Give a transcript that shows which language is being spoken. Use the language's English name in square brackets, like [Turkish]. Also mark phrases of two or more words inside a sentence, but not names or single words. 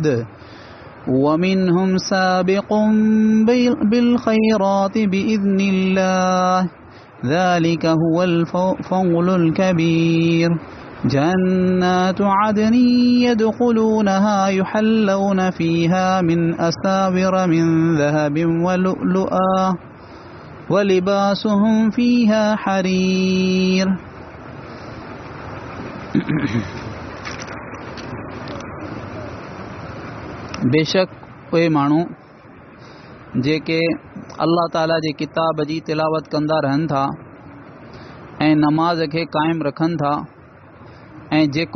[Arabic] ومنهم سابق بالخيرات بإذن الله ذلك هو الفضل الكبير جنات عدن يدخلونها يحلون فيها من أساور من ذهب ولؤلؤا ولباسهم فيها حرير [Sindhi] बेशक उहे माण्हू जेके अल्लाह ताला जे किताब जी तिलावत कंदा रहनि था ऐं नमाज़ खे क़ाइमु रखनि था ऐं जेको